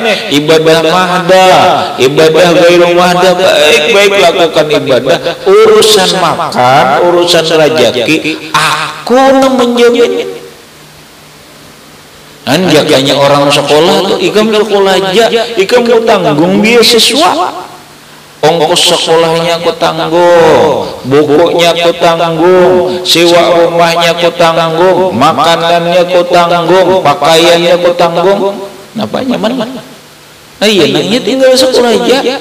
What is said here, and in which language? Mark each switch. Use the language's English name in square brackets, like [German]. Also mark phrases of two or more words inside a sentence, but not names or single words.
[Indonesian] Ibadah mahda, ibadah gairu mahda, baik lakukan ibadah. Urusan makan, urusan rezeki, aku menjamin. [Banjar] Jakanya orang sekolah tuh ikam sekolah aja, ikam mau tanggung beasiswa. [Indonesian] Ongkos sekolahnya aku tanggung, bukunya aku tanggung, sewa rumahnya aku tanggung, makanannya aku tanggung, pakaiannya aku tanggung. [Banjar] Kenapa nyaman? Iya, nanya tinggal sekolah aja.